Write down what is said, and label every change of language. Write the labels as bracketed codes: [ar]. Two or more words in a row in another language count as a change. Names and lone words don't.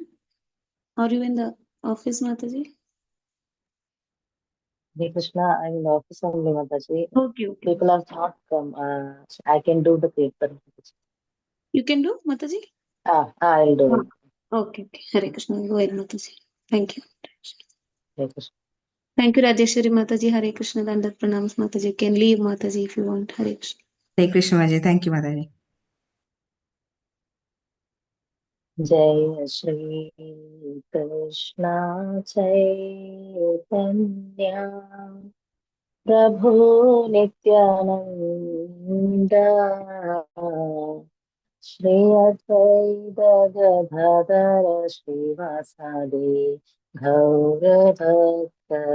[en] Are you in the office, [hi] माता जी? हरे कृष्णा, [en] I'm in the office only, [hi] माता जी. [en] Okay. People have not come. I can do the kirtan. You can do, [hi] माता जी? [en] I'll do it. [hi] Okay. हरे कृष्णा, [en] go ahead, [hi] माता जी. [en] Thank you. [hi] हरे कृष्णा. [en] Thank you, Rajeshwari [hi] माता जी. हरे कृष्णा, दंडवत प्रणाम माता जी. [en] Can leave, [hi] माता जी, [en] if you want. [hi] हरे कृष्णा. हरे कृष्ण माता जी. [en] Thank you, [hi] माता जी. [sa] जय श्री कृष्ण चैतन्य प्रभु नित्यानंद श्री अद्वैत गदाधर श्रीवासादि गौर भक्त